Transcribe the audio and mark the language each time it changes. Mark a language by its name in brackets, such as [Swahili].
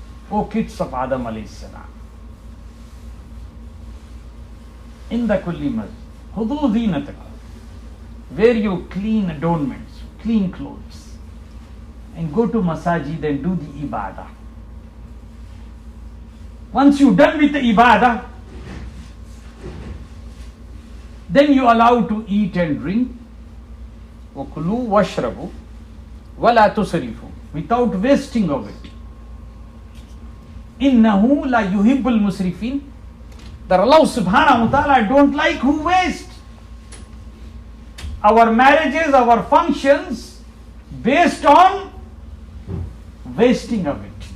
[English] O kids of Adam alayhi salam, [Arabic] inda kulli masjid khudhu zinatakum, [English] wear your clean adornments, clean clothes, and go to masajid and do the ibadah. Once you're done with the ibadah, then you allow to eat and drink. [Arabic] وَكُلُوا وَاشْرَبُوا وَلَا تُسْرِفُوا, [English] without wasting of it. [Arabic] إِنَّهُ لَا يُحِبُّ الْمُسْرِفِينَ, [English] that Allah subhanahu wa ta'ala don't like who waste. Our marriages, our functions based on wasting of it.